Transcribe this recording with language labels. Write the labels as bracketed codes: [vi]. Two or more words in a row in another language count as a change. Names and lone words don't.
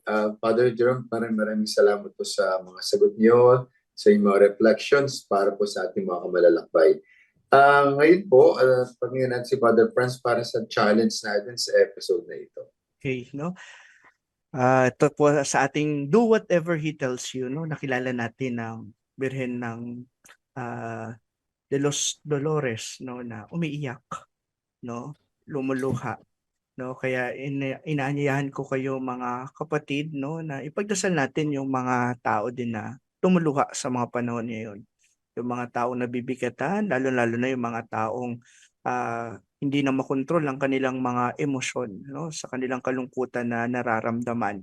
[tl] Father Jerome, maraming salamat po sa mga sagot niyo, sa inyong mga reflections para po sa ating mga kamalalakbay. Ngayon po, pagingin natin si Father Franz para sa challenge natin sa episode na ito. Okay, no? Ito po sa ating [en] do whatever He tells you, [tl] no? Nakilala natin ang Birhen ng de los Dolores, no, na umiiyak, no, lumuluha, no, kaya inaanyayahan ko kayo mga kapatid, no, na ipagdasal natin yung mga tao din na tumuluha sa mga panahon ngayon, yung mga taong nabibigatan, lalo na yung mga taong hindi na makontrol ang kanilang mga emosyon, no, sa kanilang kalungkutan na nararamdaman.